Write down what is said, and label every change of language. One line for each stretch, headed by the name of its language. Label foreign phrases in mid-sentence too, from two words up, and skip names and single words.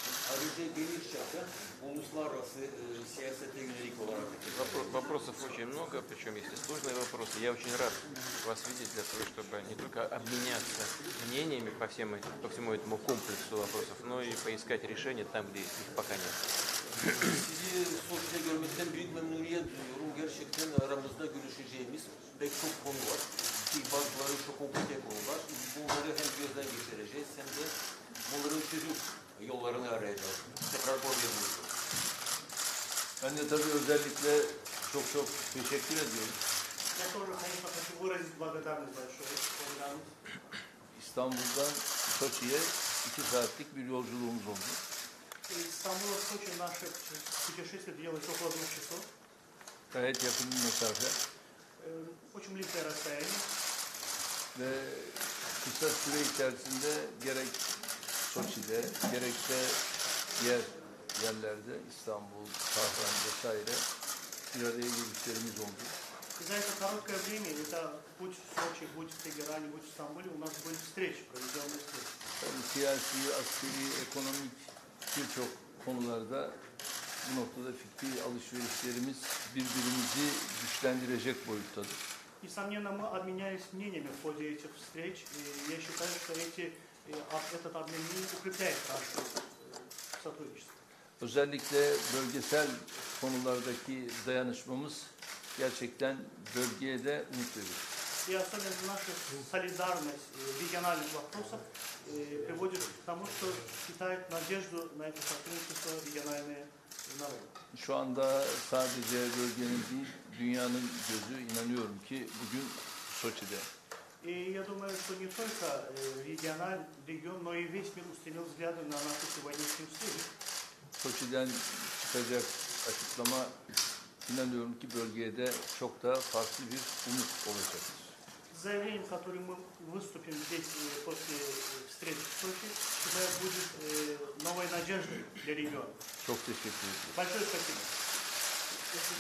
Russian: Вопросов очень много, причем есть и сложные вопросы. Я очень рад вас видеть для того, чтобы не только обменяться мнениями по всему этому комплексу вопросов, но и поискать решения там, где их пока нет.
Turkish: Sizi Soçi'de görmekten büyük memnuniyet duyuyorum. Gerçekten aramızda görüşeceğimiz pek çok konu var. Ki bazıları çok komplike konular. Bunları hem gözden geçireceğiz hem de bunların çözüm yollarını arayacağız. Tekrar konuyoruz. Ben de tabii özellikle çok teşekkür ediyorum. İstanbul'dan Soçi'ye 2 saatlik bir yolculuğumuz oldu.
Russian: Стамбул, Сочи, наше путешествие длилось около 2 часов.
Turkish: Gayet yakın bir mesafe.
Russian: Очень близкое расстояние.
Turkish: Ve kısa süre içerisinde gerek Soçi'de, gerekse diğer yerlerde, İstanbul, Tahran vesaire bir araya gelişlerimiz oldu.
Russian: За это короткое время, это будь в Сочи, будь в Тегеране, будь в Стамбуле, у нас были встречи, проведенные встречи.
Turkish: Yani siyasi, askeri, ekonomik birçok konularda bu noktada fikri alışverişlerimiz birbirimizi güçlendirecek boyuttadır.
Russian: Несомненно, мы обменялись мнениями в ходе этих встреч, и я считаю, что этот обмен мнений укрепляет наше сотрудничество.
Turkish: Özellikle bölgesel konulardaki dayanışmamız gerçekten bölgeye de umut verir.
Russian: И особенно наша солидарность в региональных вопросах приводит к тому, что питает надежду на это сотрудничество региональные народы.
Turkish: Şu anda sadece bölgenin değil, dünyanın gözü inanıyorum ki bugün Soçi'de.
Russian: И я думаю, что не только регион, но и весь мир устремил взгляды на нашу сегодняшнюю встречу.
Turkish: Soçi'den çıkacak açıklama inanıyorum ki bölgeye de çok da farklı bir umut olacaktır.
Russian: Заявлением, которым мы выступим здесь после встречи в Сочи, считаю, будет новой надеждой для региона.
Turkish: Çok teşekkür ederim.
Russian: Большое спасибо.